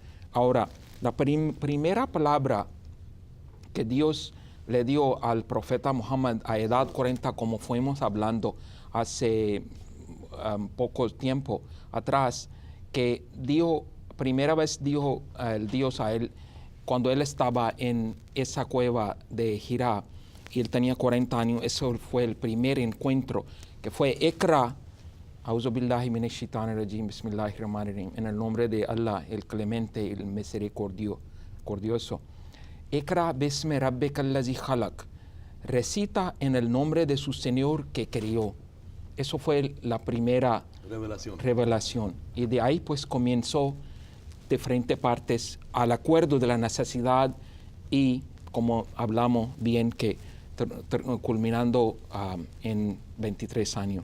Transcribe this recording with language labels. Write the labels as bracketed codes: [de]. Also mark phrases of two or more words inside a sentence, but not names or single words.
[es] Ahora, la primera palabra que Dios le dio al profeta Muhammad a edad 40, como fuimos hablando hace poco tiempo atrás, que primera vez dijo el Dios a él cuando él estaba en esa cueva de Hira y él tenía 40 años. Eso fue el primer encuentro, que fue Iqra, [ar] أعوذ بالله من الشيطان الرجيم بسم الله الرحمن الرحيم, [es] en el nombre de Allah, el clemente, el misericordioso. [ar] اقرأ باسم ربك الذي خلق, [es] recita en el nombre de su Señor que crió. Eso fue la primera revelación. Y de ahí pues comenzó diferentes partes al acuerdo de la necesidad y, como hablamos bien, que culminando en 23 años.